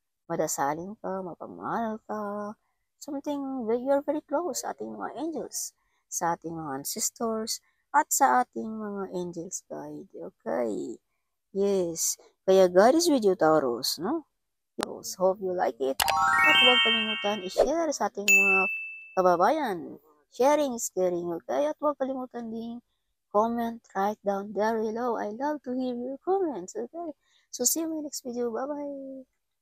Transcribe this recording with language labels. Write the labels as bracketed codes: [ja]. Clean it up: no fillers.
[tl] Madasalin ka, mapagmahal ka, [en] something that you are very close [tl] sa ating mga angels, sa ating mga ancestors, at sa ating mga angels guide. Okay. Yes. [en] Kaya God is with you, Taurus, no? Taurus, hope you like it. [tl] At huwag kalimutan i-share sa ating mga kababayan. [en] Sharing is caring, okay? [tl] At huwag kalimutan din [en] comment, write down there below. I love to hear your comments, okay? So see you in my next video. Bye-bye.